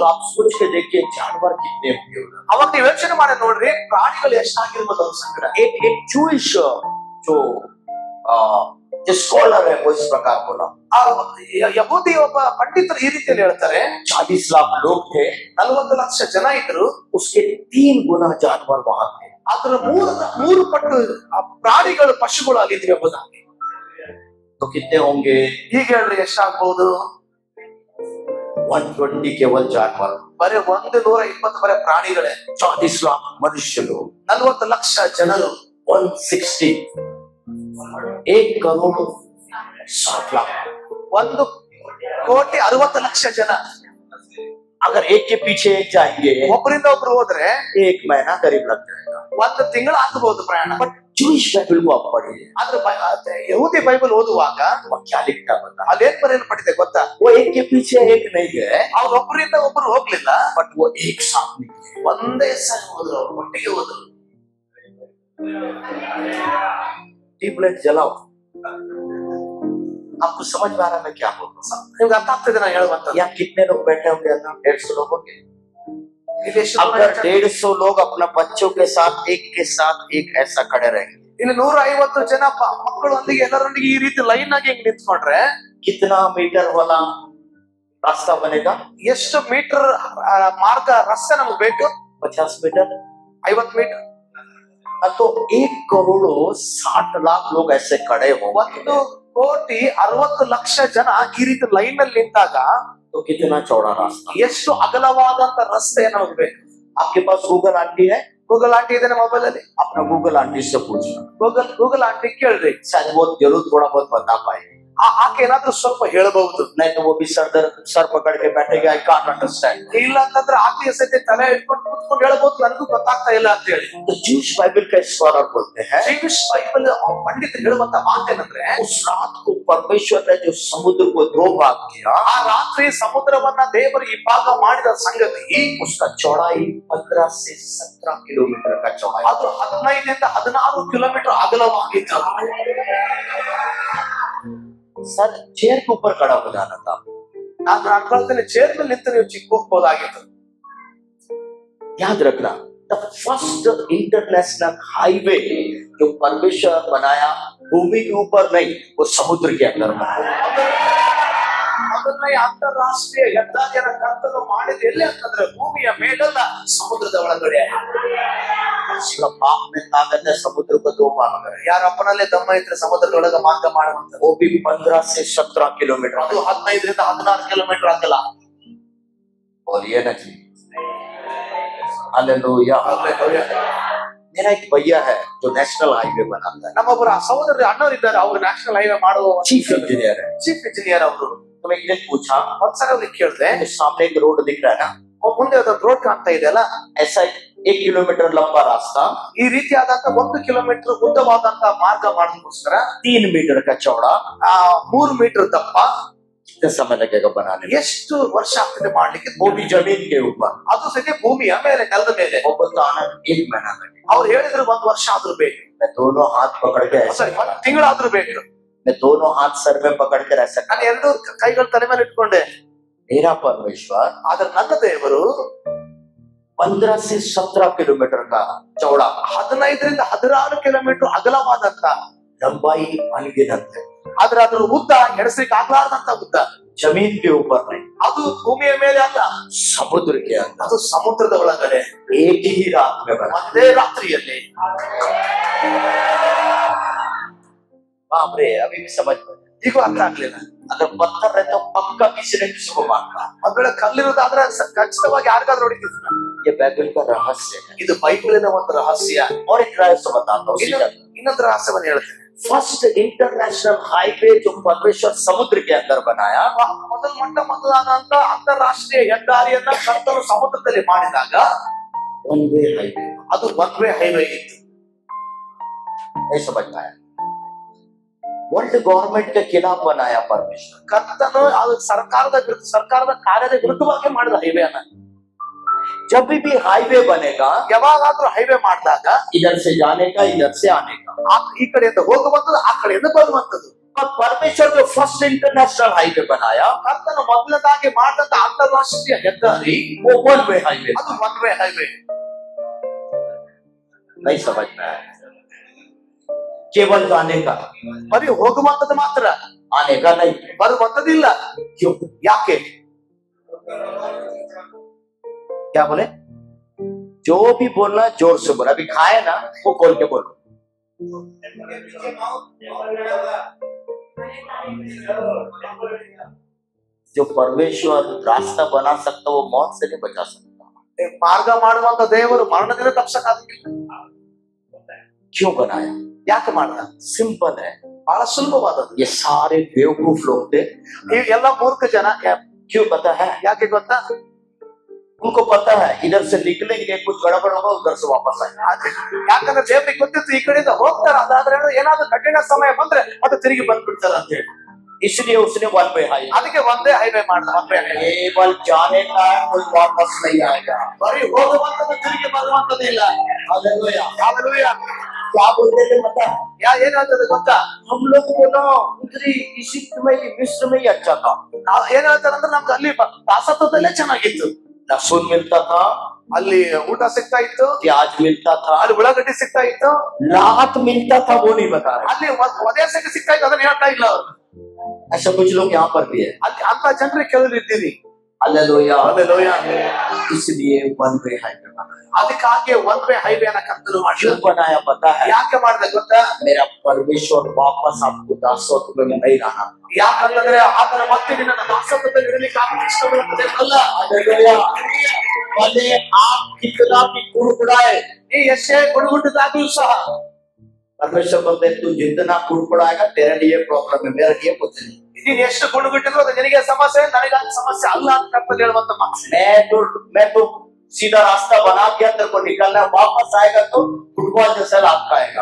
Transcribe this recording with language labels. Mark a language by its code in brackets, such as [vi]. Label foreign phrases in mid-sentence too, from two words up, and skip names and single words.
[hi] तो आप सोच के देखिए जानवर कितने होंगे उधर। [kn] ಅವಾಗ ನೀವು ಯೋಚನೆ ಮಾಡಿ ನೋಡ್ರಿ, ಪ್ರಾಣಿಗಳು ಎಷ್ಟಾಗಿರ್ಬೋದು ಅವ್ರ ಸಂಕಟ. [hi] एक Jewish जो स्कॉलर है वो इस प्रकार बोला, [kn] ಆ ಯಹೂದಿ ಒಬ್ಬ ಪಂಡಿತರು ಈ ರೀತಿಯಲ್ಲಿ ಹೇಳ್ತಾರೆ, [hi] 40 लाख लोग थे, [kn] 40 ಲಕ್ಷ ಜನ ಇದ್ರು. [hi] उसके 3 गुना जानवर वहां थे। [kn] ಅದ್ರ 3 ಪಟ್ಟು ಪ್ರಾಣಿಗಳು ಪಶುಗಳು ಅಲ್ಲಿದ್ವಿ ಎಂಬುದಾಗಿ. [hi] तो कितने होंगे? [kn] ಈಗ ಹೇಳ್ರಿ ಎಷ್ಟಾಗ್ಬಹುದು? [hi] 120 केवल जानवर, [kn] ಬರೀ 120 ಬರೀ ಪ್ರಾಣಿಗಳೇ. [hi] 40 लाख मनुष्य लोग, [kn] 40 ಲಕ್ಷ ಜನರು, [hi] 160, 1,60,00,000। [kn] 1,60,00,000 ಜನ. [hi] अगर एक के पीछे एक जाएंगे, [kn] ಒಬ್ಬರಿಂದ ಒಬ್ರು ಹೋದ್ರೆ [hi] 1 महीना करीब लग जाएगा। [kn] 1 ತಿಂಗಳು ಆಗಬಹುದು ಪ್ರಯಾಣ. [hi] बट [en] Jewish Bible [hi] को आप पढ़िए, [kn] ಆದ್ರೆ ಯಹೂದಿ ಬೈಬಲ್ ಓದುವಾಗ [hi] वो क्या लिखता बता, [kn] ಅಲ್ಲೇನ್ ಬರೆಯಲ್ಪಟ್ಟಿದೆ ಗೊತ್ತಾ? [hi] वो एक के पीछे एक नहीं है, [kn] ಅವ್ರು ಒಬ್ಬರಿಂದ ಒಬ್ರು ಹೋಗ್ಲಿಲ್ಲ, [hi] बट वो एक साथ निकले। [kn] ಒಂದೇ ಸಲ ಹೋದ್ರು, ಅವ್ರು ಒಟ್ಟಿಗೆ ಹೋದ್ರು. [hi] ट्यूबलाइट जलाओ, आपको समझ में आ रहा है मैं क्या बोल रहा हूँ? [kn] ನಿಮ್ಗೆ ಅರ್ಥ ಆಗ್ತದೆ ನಾನು ಹೇಳುವಂತ? [hi] यहाँ कितने लोग बैठे होंगे? 150 लोग होंगे। [kn] ಇಲ್ಲಿ ಎಷ್ಟು [hi] अगर 150 लोग अपना बच्चों के साथ एक ऐसा खड़े रहेंगे, [kn] ಇಲ್ಲಿ 150 ಜನ ಮಕ್ಕಳೊಂದಿಗೆ ಎಲ್ಲರೊಂದಿಗೆ ಈ ರೀತಿ ಲೈನ್ ಆಗಿ ಹಿಂಗ್ ನಿಂತ್ಕೊಂಡ್ರೆ [hi] कितना मीटर वाला रास्ता बनेगा? [kn] ಎಷ್ಟು ಮೀಟರ್ ಮಾರ್ಗ ರಸ್ತೆ ನಮ್ಗೆ ಬೇಕು? [hi] 50 मीटर, [kn] 50 ಮೀಟರ್. [hi] तो 1,60,00,000 लोग ऐसे खड़े हो, [kn] 1,60,00,000 ಜನ ಈ ರೀತಿ ಲೈನ್ ಅಲ್ಲಿ ನಿಂತಾಗ [hi] तो कितना चौड़ा रास्ता? [kn] ಎಷ್ಟು ಅಗಲವಾದಂತ ರಸ್ತೆ ನಮ್ಗೆ ಬೇಕು? [hi] आपके पास गूगल आंटी है? [kn] ಗೂಗಲ್ ಆಂಟಿ ಇದೆ ಮೊಬೈಲ್ ಅಲ್ಲಿ. [hi] अपना गूगल आंटी से पूछना, [kn] ಗೂಗಲ್ ಆಂಟಿ ಕೇಳ್ರಿ, [hi] शायद वो जरूर थोड़ा बहुत बता पाएगी। [kn] ಆಕೆ ಏನಾದ್ರೂ ಸ್ವಲ್ಪ ಹೇಳಬಹುದು. [hi] नहीं तो वो भी सर पकड़ के बैठेगा, [en] I can't understand. [kn] ಇಲ್ಲ ಅಂತಂದ್ರೆ ಆಕೆ ಸಹಿತ ತಲೆ ಇಟ್ಕೊಂಡು ಕೂತ್ಕೊಂಡು ಹೇಳ್ಬೋದು, ನನಗೂ ಗೊತ್ತಾಗ್ತಾ ಇಲ್ಲ ಅಂತ ಹೇಳಿ. [hi] तो [en] Jewish Bible [hi] का स्कॉलर बोलते हैं, [en] Jewish Bible [kn] ಪಂಡಿತರು ಹೇಳುವಂತ ಮಾತೇನಂದ್ರೆ, [hi] उस रात को परमेश्वर ने जो समुद्र को 2 भाग किया, [kn] ಆ ರಾತ್ರಿ ಸಮುದ್ರವನ್ನ ದೇವರು ಇಬ್ಬಾಗ ಮಾಡಿದ ಸಂಗತಿ, [hi] उसका चौड़ाई 15 से 17 किलोमीटर का चौड़ाई। [kn] ಅದು 15 ರಿಂದ 16 ಕಿಲೋಮೀಟರ್ ಅಗಲವಾಗಿತ್ತು. [hi] सर चेयर के ऊपर खड़ा हो जाना था। [kn] ನಾನು ಅನ್ಕೊಳ್ತೇನೆ ಚೇರ್ ಮೇಲೆ ನಿಂತು ನೀವು ಚಿಕ್ಕ ಹೋಗ್ಬೋದಾಗಿತ್ತು. [hi] याद रखना, [en] The First International Highway [hi] जो परमेश्वर बनाया भूमि के ऊपर नहीं, वो समुद्र के अंदर बनाया। [kn] ಮೊದಲನೇ ಅಂತಾರಾಷ್ಟ್ರೀಯ ಹೆದ್ದಾರಿಯನ್ನು ಕರ್ತನು ಮಾಡಿದ ಎಲ್ಲಿ ಅಂತಂದ್ರೆ ಭೂಮಿಯ ಮೇಲಲ್ಲ, ಸಮುದ್ರದ ಒಳಗಡೆ. [hi] उसका बाप में ताकत है समुद्र को 2 भाग करे। [kn] ಯಾರ ಅಪ್ಪನಲ್ಲೇ ದಮ್ಮ ಇದ್ರೆ ಸಮುದ್ರದೊಳಗ ಮಾರ್ಗ ಮಾಡುವಂತ, [hi] वो भी 15 से 17 किलोमीटर। [kn] ಅದು 15 ರಿಂದ 16 ಕಿಲೋಮೀಟರ್ ಆಗಲ್ಲ. [hi] बोलिए ना जी, हालेलुया। मेरा एक भैया है जो [en] national highway [hi] बनाता है, [kn] ನಮ್ಮೊಬ್ಬರ ಸಹೋದರ ಅಣ್ಣವ್ರು ಇದ್ದಾರೆ, ಅವರು [en] national highway [kn] ಮಾಡುವ [en] chief engineer [hi] है। [en] chief engineer [kn] ಅವರು. [hi] तो मैं एक दिन पूछा, [kn] ಒಂದ್ಸಲ ಅವ್ರಿಗೆ ಕೇಳಿದೆ, [hi] सामने एक रोड दिख रहा है ना, [kn] ಮುಂದೆ ಒಂದು ರೋಡ್ ಕಾಣ್ತಾ ಇದೆಯಲ್ಲ, [hi] ऐसा एक 1 किलोमीटर लंबा रास्ता, [kn] ಈ ರೀತಿಯಾದಂತ 1 ಕಿಲೋಮೀಟರ್ ಉದ್ದವಾದಂತ ಮಾರ್ಗ ಮಾಡೋದಕ್ಕೋಸ್ಕರ [hi] 3 मीटर का चौड़ा, [kn] 3 ಮೀಟರ್ ದಪ್ಪ. [hi] कितने समय लगेगा बनाने में? [kn] ಎಷ್ಟು ವರ್ಷ ಆಗ್ತದೆ ಮಾಡ್ಲಿಕ್ಕೆ? [hi] वो भी जमीन के ऊपर। [kn] ಅದು ಸದ್ಯ ಭೂಮಿಯ ಮೇಲೆ, ನೆಲದ ಮೇಲೆ. [hi] वो बताना 1 महीना लगेगा। [kn] ಅವ್ರು ಹೇಳಿದ್ರು 1 ವರ್ಷ ಆದ್ರೂ ಬೇಕು, [hi] मैं दोनों हाथ पकड़ के ऐसे, [kn] ಸರಿ 1 ತಿಂಗಳಾದ್ರೂ ಬೇಕು. [hi] मैं दोनों हाथ सर में पकड़ के रह सकता। [kn] ನಾನು 2 ಕೈಗಳ ತಲೆ ಮೇಲೆ ಇಟ್ಕೊಂಡೆ. [hi] मेरा परमेश्वर [kn] ಆದ್ರೆ ನನ್ನ ದೇವರು [hi] 15 से 17 किलोमीटर का चौड़ा, [kn] 15 ರಿಂದ 16 ಕಿಲೋಮೀಟರ್ ಅಗಲವಾದಂತ, [hi] लंबाई अनगिनत है। [kn] ಆದ್ರೆ ಅದ್ರ ಉದ್ದ ಎಣಿಸ್ಲಿಕ್ಕೆ ಆಗ್ಲಾರ್ದಂತ ಉದ್ದ. [hi] जमीन के ऊपर नहीं, [kn] ಅದು ಭೂಮಿಯ ಮೇಲೆ ಅಲ್ಲ, [hi] समुद्र के अंदर [kn] ಅದು ಸಮುದ್ರದ ಒಳಗಡೆ [hi] एक ही रात में बना। [kn] ಒಂದೇ ರಾತ್ರಿಯಲ್ಲಿ. [hi] बाप रे, अभी भी समझ में नहीं। [kn] ಈಗ ಅರ್ಥ ಆಗ್ಲಿಲ್ಲ. [hi] अगर पत्थर रहता तो पक्का किसी ने किसी को मारता। [kn] ಒಂದ್ ವೇಳೆ ಕಲ್ಲಿರೋದಾದ್ರೆ ಖಚಿತವಾಗಿ ಯಾರಿಗಾದ್ರೂ ಹೊಡಿತಿದ್ರು. [hi] ये बाइबल का रहस्य है। [kn] ಇದು ಬೈಬಲಿನ ಒಂದು ರಹಸ್ಯ. [hi] और एक रहस्य बताता हूँ। [kn] ಇನ್ನೊಂದು ರಹಸ್ಯವನ್ನು ಹೇಳ್ತೇನೆ. [en] First International Highway [hi] जो परमेश्वर समुद्र के अंदर बनाया, [kn] ಮೊದಲಾದಂತ ಅಂತಾರಾಷ್ಟ್ರೀಯ ಹೆದ್ದಾರಿಯನ್ನ ಕರ್ತನು ಸಮುದ್ರದಲ್ಲಿ ಮಾಡಿದಾಗ [en] one way highway. [kn] ಅದು [en] 1 way highway [kn] ಇತ್ತು. [hi] नहीं समझ पाया। [en] world government [hi] के खिलाफ बनाया परमेश्वर। [kn] ಕರ್ತನು ಅದು ಸರ್ಕಾರದ ಕಾರ್ಯದ ವಿರುದ್ಧವಾಗಿ ಮಾಡಿದ ಹೈವೇ ಅನ್ನ. [hi] जब भी हाईवे बनेगा, [kn] ಯಾವಾಗಾದ್ರೂ ಹೈವೇ ಮಾಡಿದಾಗ [hi] इधर से जाने का, इधर से आने का, [kn] ಈ ಕಡೆಯಿಂದ ಹೋಗುವಂತದ್ದು, ಆ ಕಡೆಯಿಂದ ಬರುವಂತದ್ದು. [hi] और परमेश्वर जो [en] First International Highway [hi] बनाया, [kn] ಕರ್ತನು ಮೊದಲದಾಗಿ ಮಾಡಿದಂತ ಅಂತಾರಾಷ್ಟ್ರೀಯ ಹೆದ್ದಾರಿ [en] वो one way highway. [kn] ಅದು [en] 1 way highway. [hi] नहीं समझ में आया। केवल जाने का, [kn] ಬರೀ ಹೋಗುವಂತದ್ದು ಮಾತ್ರ, [hi] आने का नहीं। [kn] ಬರುವಂತದಿಲ್ಲ. [hi] क्यों? [kn] ಯಾಕೆ? [hi] क्या बोले? जो भी बोलना जोर से बोला। अभी खाए ना, वो खोल के बोलो। जो परमेश्वर रास्ता बना सकता वो मौत से नहीं बचा सकता। [kn] ಮಾರ್ಗ ಮಾಡುವಂತ ದೇವರು ಮರಣದಿಂದ ತಪ್ಪಿಸಕ್ಕಾಗಿಲ್ಲ. [hi] क्यों बनाया? [kn] ಯಾಕೆ ಮಾಡ್ದ? [hi] सिंपल है। [kn] ಬಹಳ ಸುಲಭವಾದದ್ದು. [hi] ये सारे बेवकूफ लोग थे। [kn] ಈ ಎಲ್ಲ ಮೂರ್ಖ ಜನ. [hi] क्यों पता है? [kn] ಯಾಕೆ ಗೊತ್ತಾ? [hi] उनको पता है इधर से निकलेंगे, कुछ गड़बड़ होगा, उधर से वापस आएंगे। [kn] ಯಾಕಂದ್ರೆ ದೇವರಿಗೆ ಗೊತ್ತಿತ್ತು ಈ ಕಡೆಯಿಂದ ಹೋಗ್ತಾರೆ, ಅದಾದ್ರೆ ಏನಾದ್ರೂ ಕಠಿಣ ಸಮಯ ಬಂದ್ರೆ ಮತ್ತೆ ತಿರುಗಿ ಬಂದ್ಬಿಡ್ತಾರೆ ಅಂತ ಹೇಳಿ. [hi] इसलिए उसने [en] one way highway. [kn] ಅದಕ್ಕೆ ಒಂದೇ ಹೈವೇ ಮಾಡ್ದ. [en] 1 way highway. [hi] केवल जाने का है, कोई वापस नहीं आएगा। [kn] ಬರೀ ಹೋಗುವಂತದ್ದು, ತಿರುಗಿ ಬರುವಂತದಿಲ್ಲ. [hi] हालेलुया। [kn] ಹಾಲೆಲೂಯಾ. [hi] क्या बोलते थे पता है? [kn] ಏನ್ ಹೇಳ್ತದೆ ಗೊತ್ತಾ? [hi] हम लोग को ना उधरी इजिप्ट में, मिस्र में ही अच्छा था। [kn] ಏನ್ ಹೇಳ್ತಾರೆ ಅಂದ್ರೆ ನಮ್ಗೆ ಅಲ್ಲಿ ದಾಸತ್ವದಲ್ಲೇ ಚೆನ್ನಾಗಿತ್ತು. [hi] लहसुन मिलता था, [kn] ಅಲ್ಲಿ ಊಟ ಸಿಗ್ತಾ ಇತ್ತು, [hi] प्याज मिलता था, [kn] ಅಲ್ಲಿ ಉಳ್ಳಾಗಡ್ಡಿ ಸಿಗ್ತಾ ಇತ್ತು, [hi] राहत मिलता था, वो नहीं बता रहे। [kn] ಅಲ್ಲಿ ಒದೇಸಕ್ಕೆ ಸಿಗ್ತಾ ಇತ್ತು, ಅದನ್ನ ಹೇಳ್ತಾ ಇಲ್ಲ ಅವರು. [hi] ऐसा कुछ लोग यहाँ पर भी है। [kn] ಅಲ್ಲಿ ಅಂತ ಜನರಿಗೆ ಕೆಲವರು ಇದ್ದೀವಿ. [hi] हालेलुया। [kn] ಹಾಲೆಲೂಯಾ. [hi] इसलिए [en] one way highway [hi] बनाया। [kn] ಅದಕ್ಕಾಗಿ [en] 1 way highway [kn] ಅನ್ನ ಕರ್ತನು ಮಾಡಿದ. [hi] क्यों बनाया पता है? [kn] ಯಾಕೆ ಮಾಡಿದ ಗೊತ್ತಾ? [hi] मेरा परमेश्वर वापस आपको दासत्व में नहीं रहा। [kn] ಯಾಕಂತಂದ್ರೆ ಆತನ ಮತ್ತೆ ನಿನ್ನ ದಾಸತ್ವದಲ್ಲಿ ಇರಲಿಕ್ಕೆ ಆತನ ಇಷ್ಟವಿರುತ್ತದೆ ಅಲ್ಲ. [hi] हालेलुया। भले आप कितना भी कुड़कुड़ाए, [kn] ಈ ಎಷ್ಟೇ ಗುಡುಗುಟ್ಟಿದಾಗ್ಲೂ ಸಹ [hi] परमेश्वर बोलते हैं तू जितना कुड़कुड़ाएगा तेरे लिए प्रॉब्लम है, मेरे लिए कुछ नहीं। [kn] ನೀನ್ ಎಷ್ಟು ಗುಡುಗುಟ್ಟಿದ್ರು ಅದು ನಿನಗೆ ಸಮಸ್ಯೆ, ನನಗೆ ಸಮಸ್ಯೆ ಅಲ್ಲ ಅಂತ ಕರ್ತನು ಹೇಳುವಂತ ಮಾತು. [hi] मैं तो सीधा रास्ता बना दिया, तेरे को निकलना है, वापस आएगा तो फुटबॉल जैसा लाभ खाएगा।